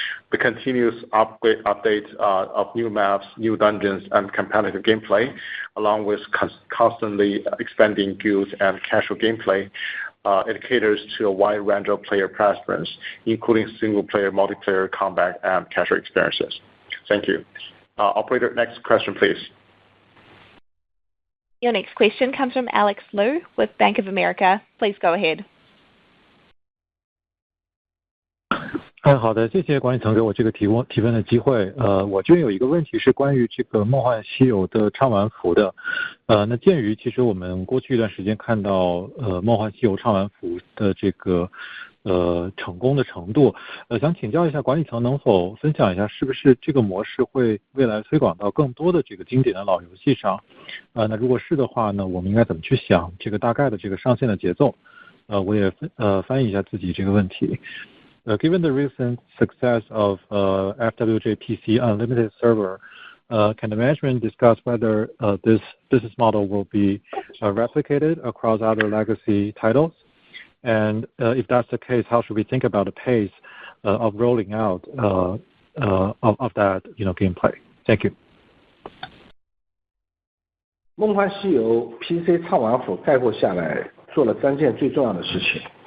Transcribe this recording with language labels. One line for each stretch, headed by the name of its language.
English: The continuous update of new maps, new dungeons, and competitive gameplay, along with constantly expanding guilds and casual gameplay, it caters to a wide range of player preference, including single-player, multiplayer, combat, and casual experiences. Thank you. Operator, next question, please. Your next question comes from Alex Liu with Bank of America. Please go ahead.
Chinese: 好的，谢谢管理层给我这个提问的机会。我这边有一个问题是关于这个《梦幻西游》的畅玩服的。那鉴于其实我们过去一段时间看到《梦幻西游》畅玩服的这个成功的程度，想请教一下管理层能否分享一下，是不是这个模式会未来推广到更多的这个经典的老游戏上？那如果是的话呢，我们应该怎么去想这个大概的这个上线的节奏？我也翻译一下自己这个问题。
English: Given the recent success of FWJ PC Unlimited server, can the management discuss whether this business model will be replicated across other legacy titles? And if that's the case, how should we think about the pace of rolling out of that gameplay? Thank you.
Chinese: 梦幻西游 PC 畅玩府概括下来做了3件最重要的事情。